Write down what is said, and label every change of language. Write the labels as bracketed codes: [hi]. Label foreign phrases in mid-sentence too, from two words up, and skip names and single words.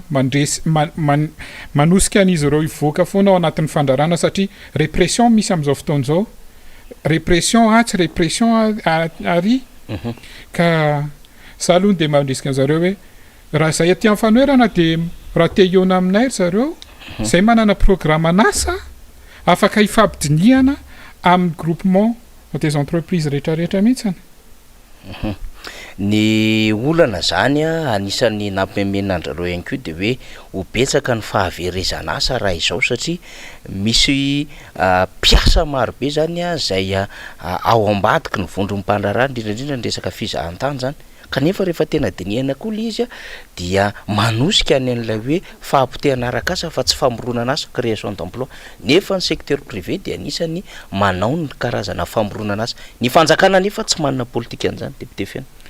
[mg] mandresy manosika an'izy ireo ivoaka foana ao anatin'ny fandrarana satria répression misy amin'izao fotoan'izao répression tsy répression ary ka za aloha de mandresika an'zareo hoe raha zay aty amin'ny fanoerana de raha te iona aminay zareo zay manana programme anasa afaka hifampidiniana amin'ny [fr] groupement des entreprises [mg] rehetrarehetra mihitsiny ny olana zany a anisan'ny nampimemenandrareo ihany koa de hoe ho betsaka ny fahaverezana asa raha izao satria misy mpiasa marobe zany a zay ao ambadiky ny vondrom-pandrarana indrindrandrindra ny resaka fizahan-tany zany kanefa rehefa tena dinihana koa le izy a dia manosika any an'ilay hoe fahampotehana araka-asa fa tsy famoronana asa [fr] création d'emploi [mg] nefa ny [fr] secteur privé [mg] de anisany manao ny karazana famoronana asa ny fanjakana nefa tsy manana politika an'izany député Fena